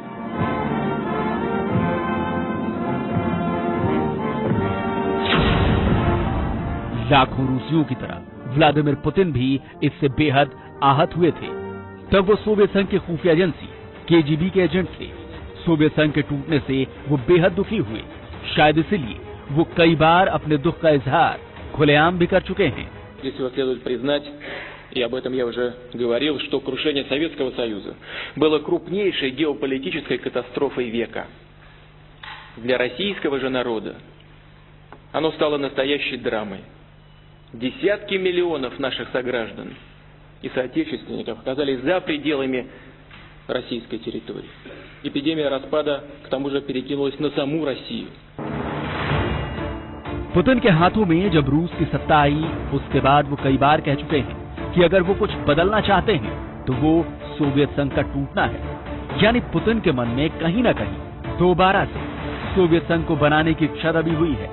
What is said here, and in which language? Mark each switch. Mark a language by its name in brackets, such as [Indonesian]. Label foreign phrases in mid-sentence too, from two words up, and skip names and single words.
[Hindi] लाखों रूसियों की तरह व्लादिमीर पुतिन भी इससे बेहद आहत हुए थे। तब वो सोवियत संघ की खुफिया एजेंसी केजीबी के एजेंट थे। सोवियत संघ के टूटने से वो बेहद दुखी हुए। शायद इसीलिए वो कई बार अपने दुख का इजहार खुलेआम भी कर चुके हैं। [Russian] Здесь следует признать, и об этом я уже говорил, что крушение Советского Союза было крупнейшей геополитической катастрофой века. Для российского же народа оно стало настоящей драмой. Десятки миллионов наших сограждан и соотечественников оказались за пределами российской территории. Эпидемия распада, к тому же, перекинулась на саму Россию. [Hindi] पुतिन के हाथों में जब रूस की सत्ता आई, उसके बाद वो कई बार कह चुके हैं कि अगर वो कुछ बदलना चाहते हैं तो वो सोवियत संघ का टूटना है। यानी पुतिन के मन में कहीं ना कहीं दोबारा से सोवियत संघ को बनाने की इच्छा दबी हुई है।